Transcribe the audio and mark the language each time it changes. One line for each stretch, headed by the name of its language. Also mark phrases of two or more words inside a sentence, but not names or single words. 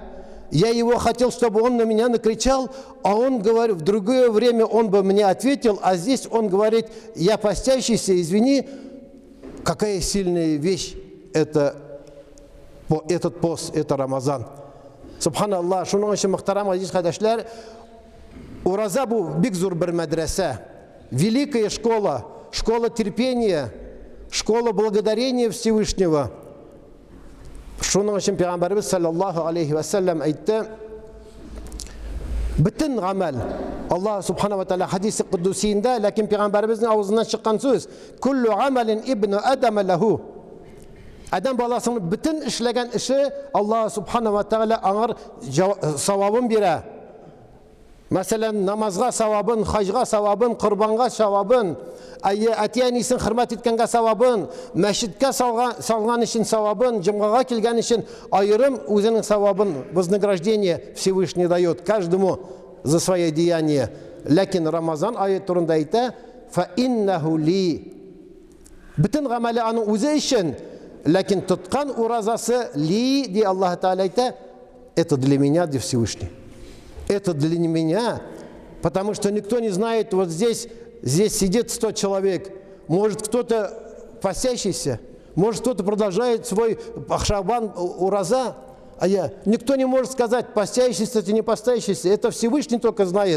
Russian: Я его хотел, чтобы он на меня накричал, а он говорит, в другое время он бы мне ответил, а здесь он говорит, я постящийся, извини, какая сильная вещь это, этот пост, это Рамазан.
Tatar: Субханаллах, шуның өчен мөхтәрәм азиз кардәшләр, ураза бу бик зур бер мәдрәсә,
Russian: великая школа, школа терпения, школа благодарения Всевышнего.
Tatar: Шуның өчен Пәйгамбәрбез
Arabic: صلى الله عليه وسلم
Tatar: әйтте, бөтен гамәл,
Arabic: الله سبحانه وتعالى
Tatar: хадисе кудусиендә, ләкин Пәйгамбәрбезнең авызыннан чыккан сүз,
Arabic: كل عمل ابن آدم له.
Tatar: Адам баласының бөтен эшләгән эше
Arabic: الله سبحانه وتعالى
Tatar: аңар савабын бирә. Мәсәлән, намазга савабын, хаҗга савабын, корбанга савабын, әти-әнисен хөрмәт иткәнгә савабын, мәчеткә салган өчен савабын, җомгага килгән өчен аерым үзенең савабын,
Russian: вознаграждение Всевышний дает каждому за свои деяния.
Tatar: Ләкин Рамазан ае турында әйтә,
Arabic: فإنه لي.
Tatar: Бөтен гамәле аның үзе өчен, ләкин тоткан уразасы ли, ди Аллаһ Тааля әйтә,
Russian: это для меня, ди Всевышний. Это для меня, потому что никто не знает, вот здесь сидит 100 человек, может кто-то постящийся, может кто-то продолжает свой шабан ураза, никто не может сказать, постящийся ты не постящийся, это Всевышний только знает.